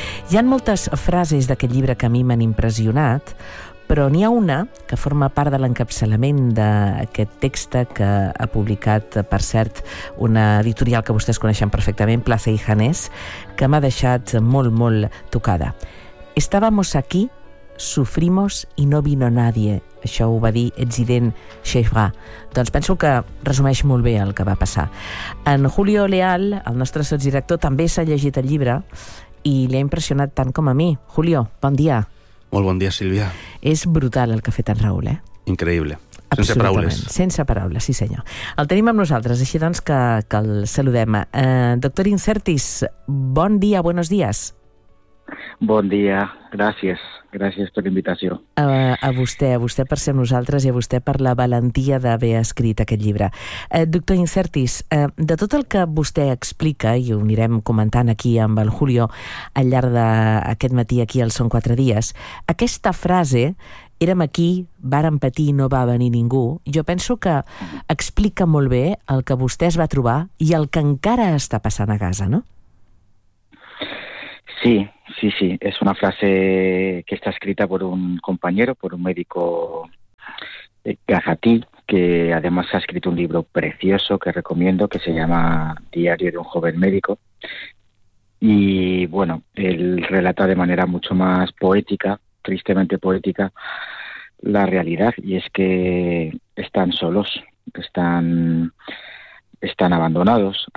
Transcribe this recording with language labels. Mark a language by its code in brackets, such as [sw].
[ca] Hi ha moltes frases d'aquest llibre que a mi m'han impressionat, però n'hi ha una que forma part de l'encapçalament d'aquest text que ha publicat, per cert, una editorial que vostès coneixen perfectament, Plaza y Janés, que m'ha deixat molt, molt tocada. [es] Estábamos aquí, sufrimos y no vino nadie. [ca] Això ho va dir Zidane Chefra. Doncs penso que resumeix molt bé el que va passar. En Julio Leal, el nostre sotsdirector, també s'ha llegit el llibre i li ha impressionat tant com a mi. Julio, bon dia. Molt bon dia, Sílvia. És brutal el que ha fet en Raúl, eh? Increïble. Sense paraules. Sense paraules, sí senyor. El tenim amb nosaltres, així doncs que el saludem. Doctor Incertis, bon dia, [es] buenos días. [ca] Bon dia, gràcies. Gràcies per l'invitació. A vostè per ser nosaltres i a vostè per la valentia d'haver escrit aquest llibre. Doctor Incertis, de tot el que vostè explica, i ho anirem comentant aquí amb el Julio al llarg d'aquest matí aquí al Són 4 Dies, aquesta frase, érem aquí, vàrem patir i no va venir ningú, jo penso que explica molt bé el que vostè es va trobar i el que encara està passant a Gaza, no? Sí. [es] Sí, sí, es una frase que está escrita por un compañero, por un médico gazatí, que además ha escrito un libro precioso que recomiendo, que se llama Diario de un joven médico. Y bueno, él relata de manera mucho más poética, tristemente poética, la realidad, y es que están solos, están abandonados.